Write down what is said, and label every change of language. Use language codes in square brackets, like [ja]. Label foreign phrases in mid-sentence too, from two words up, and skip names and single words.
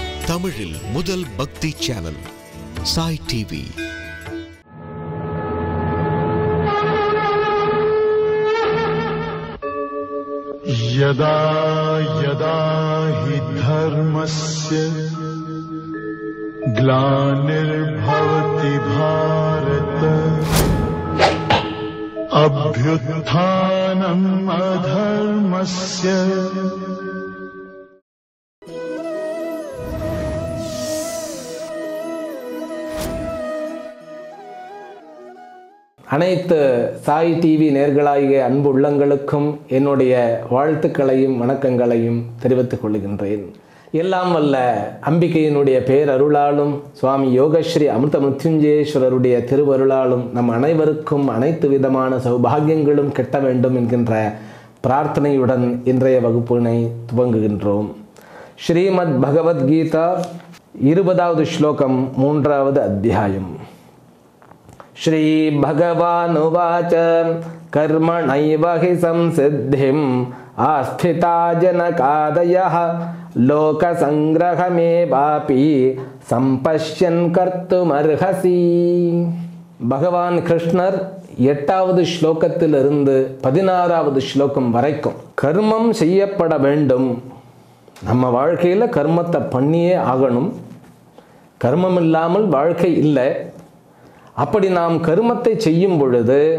[ta] தமிழில் முதல் பக்தி சேனல் சாய் டிவி. [sa] यदा यदा हि धर्मस्य ग्लानिर्भवति भारत अभ्युत्थानम् अधर्मस्य [ta] அனைத்து சாய் டிவி நேயர்களாகிய அன்பு உள்ளங்களுக்கும் என்னுடைய வாழ்த்துக்களையும் வணக்கங்களையும் தெரிவித்துக் கொள்கின்றேன். எல்லாம் வல்ல அம்பிகையினுடைய பேரருளாலும் சுவாமி யோகஸ்ரீ அமிர்த மிருத்யுஞ்சயேஸ்வரருடைய திருவருளாலும் நம் அனைவருக்கும் அனைத்து விதமான சௌபாகியங்களும் கிட்ட வேண்டும் என்கின்ற பிரார்த்தனையுடன் இன்றைய வகுப்பினை துவங்குகின்றோம். ஸ்ரீமத் பகவத்கீதா 20வது ஸ்லோகம் 3வது அத்தியாயம். [sa] श्री भगवानुवाच कर्मणैव हि संसिद्धिम् आस्थिता जनकादयः लोकसंग्रहमेवापि संपश्यन् कर्तुमर्हसि. [ta] பகவான் கிருஷ்ணர் 8வது ஸ்லோகத்திலிருந்து 16வது ஸ்லோகம் வரைக்கும் கர்மம் செய்யப்பட வேண்டும், நம்ம வாழ்க்கையில் கர்மத்தை பண்ணியே ஆகணும், கர்மம் இல்லாமல் வாழ்க்கை இல்லை, அப்படி நாம் கர்மத்தை செய்யும் பொழுது